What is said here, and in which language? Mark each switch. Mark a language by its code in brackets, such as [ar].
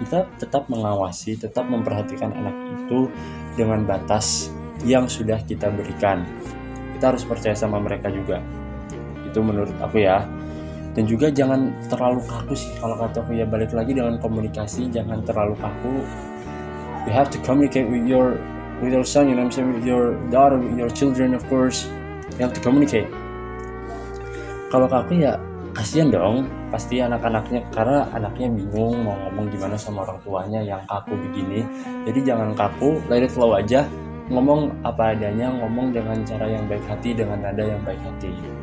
[id] Kita tetap mengawasi, tetap memperhatikan anak itu dengan batas yang sudah kita berikan. Kita harus percaya sama mereka juga. Itu menurut aku ya. Dan juga jangan terlalu kaku sih, kalau kata aku ya, balik lagi dengan komunikasi, jangan terlalu kaku. [en] You have to communicate with your son, with your daughter, with your children, of course. You have to communicate. [id] Kalau kaku ya kasihan dong, pasti anak-anaknya, karena anaknya bingung mau ngomong gimana sama orang tuanya yang kaku begini. Jadi jangan kaku, [en] let it flow [id] aja, ngomong apa adanya, ngomong dengan cara yang baik hati, dengan nada yang baik hati.